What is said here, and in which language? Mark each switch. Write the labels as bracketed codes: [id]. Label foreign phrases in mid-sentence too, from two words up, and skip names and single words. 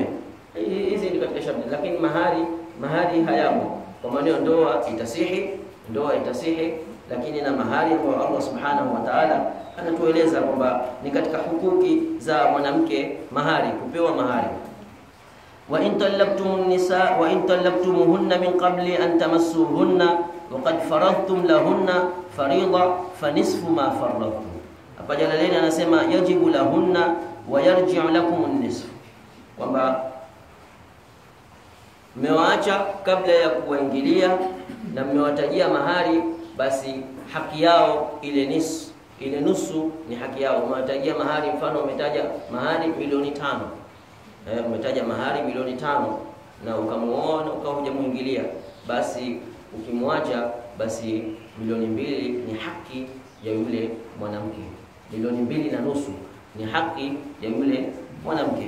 [sw] Hizi ni katika sharti, lakini mahari hayamo. Kwa maana ndoa itasihi, lakini na mahari kwa [ar] الله سبحانه وتعالى [sw] anatueleza kwamba ni katika hukuki za mwanamke mahari, kupewa mahari. [ar] وإن طلقتم النساء وإن طلقتموهن من قبل أن تمسوهن وقد فرضتم لهن فريضة فنصف ما فرضتم. [sw] Hapa Jalalaini anasema [ar] يجب لهن ويرجع لكم النصف, [sw] kwamba mmewaacha kabla ya kuwaingilia na mmewatajia mahari, basi haki yao ile nusu ni haki yao. Umewatajia mahari, mfano umetaja mahari milioni 5, umetaja mahari milioni 5 na ukamuoa na ukaja muingilia, basi ukimwacha, basi milioni 2 ni haki ya yule mwanamke, milioni 2 na nusu ni haki ya yule mwanamke.